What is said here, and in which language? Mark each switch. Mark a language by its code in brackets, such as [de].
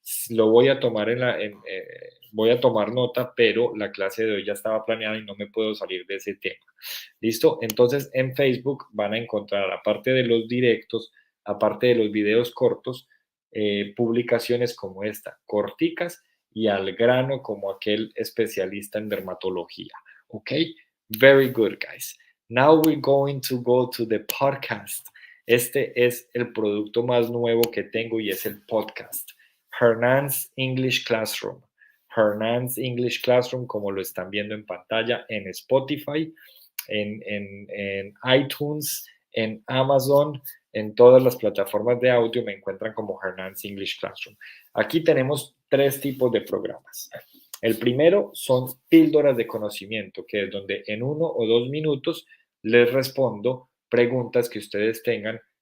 [es] Lo voy a tomar voy a tomar nota, pero la clase de hoy ya estaba planeada y no me puedo salir de ese tema. ¿Listo? Entonces en Facebook van a encontrar, aparte de los directos, aparte de los videos cortos, publicaciones como esta, corticas y al grano como aquel especialista en dermatología. [en] ¿Ok? Very good, guys. Now we're going to go to the podcast. [es] Este es el producto más nuevo que tengo y es el podcast. [en] Hernán's English Classroom. [es] Hernán's English Classroom, como lo están viendo en pantalla en Spotify, en iTunes, en Amazon, en todas las plataformas de audio me encuentran como Hernán's English Classroom. Aquí tenemos 3 tipos de programas. El primero son píldoras de conocimiento, que es donde en 1 o 2 minutos les respondo preguntas que ustedes tengan